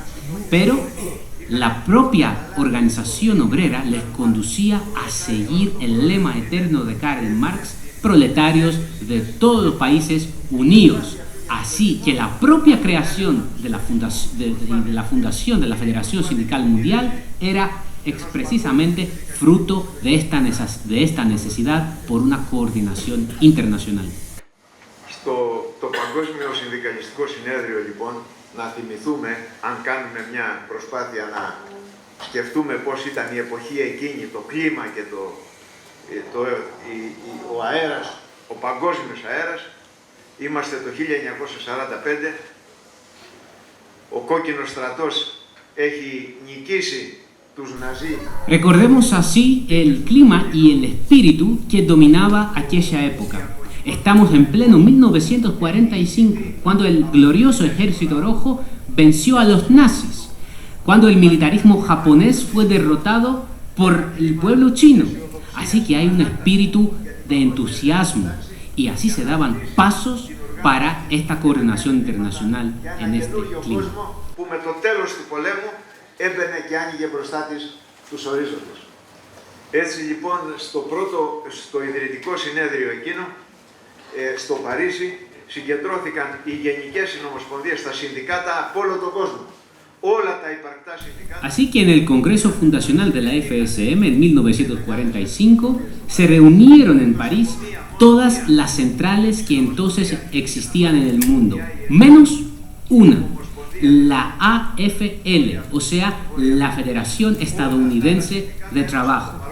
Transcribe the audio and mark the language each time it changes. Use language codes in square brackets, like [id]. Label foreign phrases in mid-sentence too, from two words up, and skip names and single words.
[es] Pero la propia organización obrera les conducía a seguir el lema eterno de Karl Marx: proletarios de todos los países unidos. Así que la propia creación de la fundación de la Federación Sindical Mundial era precisamente fruto de esta necesidad por una coordinación internacional. [el] Το Παγκόσμιο Συνδικαλιστικό Συνέδριο, λοιπόν, να θυμηθούμε, αν κάνουμε μια προσπάθεια να σκεφτούμε πώς ήταν η εποχή εκείνη, το κλίμα και ο αέρας, ο παγκόσμιος αέρας. Είμαστε το 1945, ο κόκκινος στρατός έχει νικήσει τους Ναζί. [es] Recordemos así el clima y el espíritu que dominaba aquella época. Estamos en pleno 1945, cuando el glorioso Ejército Rojo venció a los nazis, cuando el militarismo japonés fue derrotado por el pueblo chino. Así que hay un espíritu de entusiasmo. Y así se daban pasos para esta coordinación internacional en este clima. [el] Που με το τέλος του πολέμου έμπαινε και άνοιγε μπροστά της τους ορίζοντες. Έτσι λοιπόν στο ιδρυτικό συνέδριο εκείνο, στο Παρίσι, συγκεντρώθηκαν οι γενικές συνομοσπονδίες, τα συνδικάτα από όλο τον κόσμο. [es] Así que en el Congreso Fundacional de la FSM en 1945 se reunieron en París todas las centrales que entonces existían en el mundo, menos una, la AFL, o sea, la Federación Estadounidense de Trabajo.